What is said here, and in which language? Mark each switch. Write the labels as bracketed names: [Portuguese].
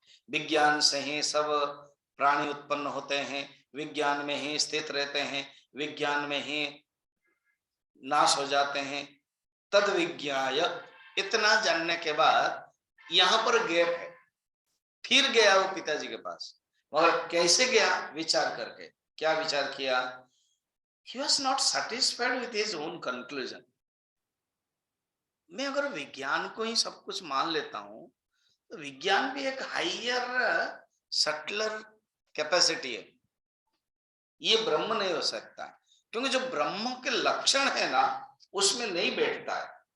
[Hindi] विज्ञान से ही सब प्राणी उत्पन्न होते हैं, विज्ञान में ही स्थित रहते हैं, विज्ञान में ही नाश हो जाते हैं। तद विज्ञाय, इतना जानने के बाद यहां पर गैप है। फिर गया वो पिताजी के पास, मगर कैसे गया? विचार करके। क्या विचार किया? [English] He was not satisfied with his own conclusion. [Hindi] मैं अगर विज्ञान को ही सब कुछ मान लेता हूं, तो विज्ञान भी एक हाइयर सटलर कैपेसिटी है, ये ब्रह्म नहीं हो सकता, क्योंकि जो ब्रह्म के लक्षण है ना उसमें नहीं बैठता है।